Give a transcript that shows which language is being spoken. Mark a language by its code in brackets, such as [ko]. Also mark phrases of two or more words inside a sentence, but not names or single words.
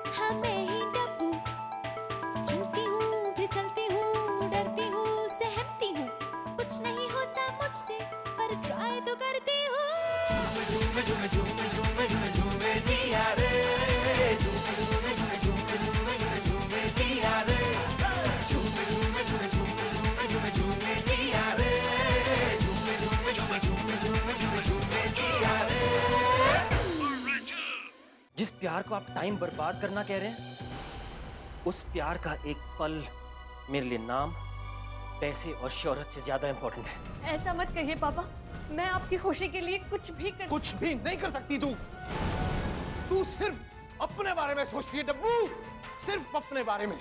[hi] मैं ही डब्बू, चलती हूँ फिसलती हूँ डरती हूँ सहमती हूँ, कुछ नहीं होता मुझसे पर ट्राई तो करती हूँ। झूम झूम झूम झूम झूम झूम जिया रे, झूम झूम झूम झूम झूम झूम झूम जिया रे, झूम झूम झूम झूम झूम झूम जिया रे, झूम झूम झूम झूम झूम झूम जिया रे। जिस प्यार को आप टाइम बर्बाद करना कह रहे हैं, उस प्यार का एक पल मेरे लिए नाम, पैसे और शोहरत से ज्यादा इंपॉर्टेंट है। ऐसा मत कहिए पापा, मैं आपकी खुशी के लिए कुछ भी नहीं कर सकती तू सिर्फ अपने बारे में सोचती है डब्बू, सिर्फ अपने बारे में।